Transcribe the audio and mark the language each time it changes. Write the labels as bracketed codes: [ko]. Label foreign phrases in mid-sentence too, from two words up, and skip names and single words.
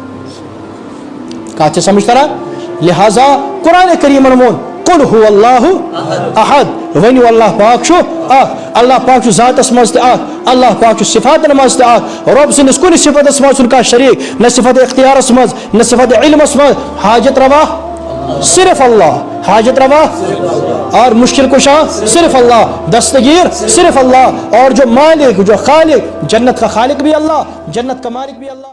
[ks] کینٛہہ کتھ چھِ سمجھ تران لہذا قرآنِ کریٖمن ووٚن [ar] قل هو اللہ احد [ks] ؤنِو اللہ پاک چھُ اکھ اللہ پاک چھُ ذاتس منٛز تہِ اکھ اللہ پاک چھُ صفاتن منٛز تہِ اکھ رۄب سٕنٛدِس کُنہِ صفتس منٛز چھُنہٕ کانٛہہ شریٖک نہ صفت اختیارس منٛز نہ صفت علمس منٛز حاجت روا صرف اللہ حاجت روا اور مشکل کشا صرف اللہ دستگیر صرف اللہ [ur] اور جو مالک جو خالق جنت کا خالق بھی اللہ جنت کا مالک بھی اللہ